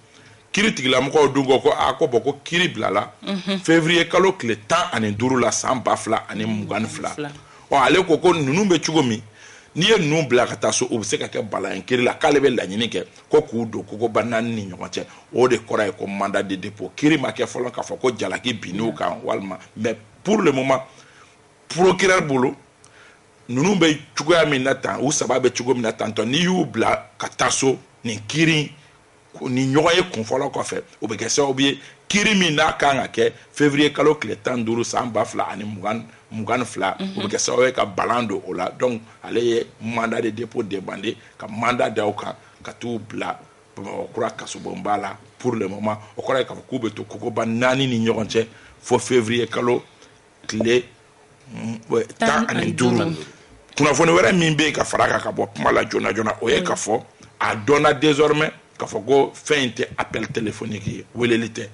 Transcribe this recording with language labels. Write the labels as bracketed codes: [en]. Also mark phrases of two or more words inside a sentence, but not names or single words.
[bm] Kiri tigilamɔgɔw dun ko ko bɔn ko kiri bilala février kalo tile 15 la san 2022. Ale ko ninnu bɛ cogo min n'i ye ninnu bila ka taa so u bɛ se ka kɛ balayen kiri la k'ale bɛ laɲini kɛ ko k'u don kogoba 4 ni ɲɔgɔn cɛ o de kɔrɔ ye ko [fr] mandat de dépôt. [bm] Kiri ma kɛ fɔlɔ k'a fɔ ko jalaki binn'u kan walima [fr] mais pour le moment [bm] procureur bolo ninnu bɛ cogoya min na tan u 3 bɛ cogo min na tantɔ n'i y'u bila ka taa so nin kiri ni ɲɔgɔn ye kun fɔlɔ kɔfɛ o bɛ kɛ sababu ye kiri min n'a kan ka kɛ février kalo tile 15 san 2022 o bɛ kɛ sababu ye ka balan don o la. Donc ale ye [fr] mandat de dépôt demandé [bm] ka mandat d'aw kan ka t'u bila Bamakɔkura kasobonba la [fr] pour le moment [bm] o kɔrɔ ye k'a fɔ k'u bɛ to kogoba 4 ni ɲɔgɔn cɛ fo février kalo tile 15. Kunnafoni wɛrɛ min bɛ yen ka fara kan ka bɔ kuma la joona joona o ye k'a fɔ a dɔnna désormais k'a fɔ ko fɛn in tɛ [fr] appel téléphonique [bm] ye weleli tɛ.